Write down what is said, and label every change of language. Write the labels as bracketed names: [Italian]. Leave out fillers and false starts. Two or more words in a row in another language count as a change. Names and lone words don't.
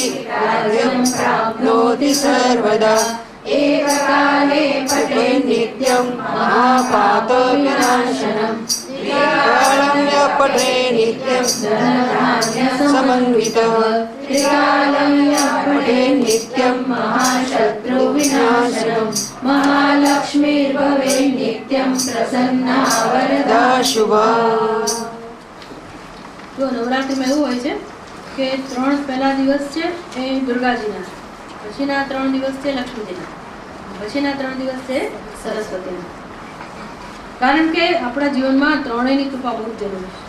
[Sanskrit] राज्यं प्राप्नोति सर्वदा एककाले पठेत् नित्यं महापातविनाशनं त्रिकालं यः पठेत् नित्यं धनधान्यसमन्वितः त्रिकालं यः पठेत् नित्यं महाशत्रुविनाशनं महालक्ष्मीर्भवेत् नित्यं प्रसन्ना वरदा शुभा। [Gujarati] જો નવરાત્રિમાં એવું હોય છે કે 3 પહેલા દિવસ છે એ દુર્ગાજીના, પછીના 3 દિવસ છે લક્ષ્મીજીના, પછીના 3 દિવસ છે સરસ્વતીના. કારણ કે આપણા જીવનમાં ત્રણેયની કૃપા બહુ જરૂરી છે.